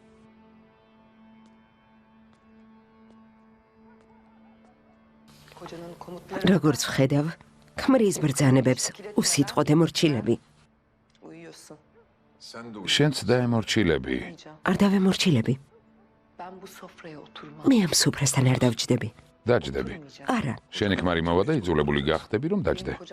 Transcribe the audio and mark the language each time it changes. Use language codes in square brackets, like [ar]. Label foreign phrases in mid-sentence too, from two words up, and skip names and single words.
[tr] Kocanın komutları [ka] როგორც ვხედავ, ქმრის ბრძანებებს უსიტყვოდ ემორჩილები. [tr] uyuyorsun. Sen de [ka] შენც დაემორჩილები. [tr] Uyuyacağım. [ka] არ დავემორჩილები. [tr] Ben bu sofraya oturmam. [ka] მე ამ სუფრასთან არ დავჯდები. დაჯდები. [tr] Uyumayacağım. [ka] არა, შენი ქმარი მოვა და იძულებული გახდები რომ დაჯდე. [tr] Kocam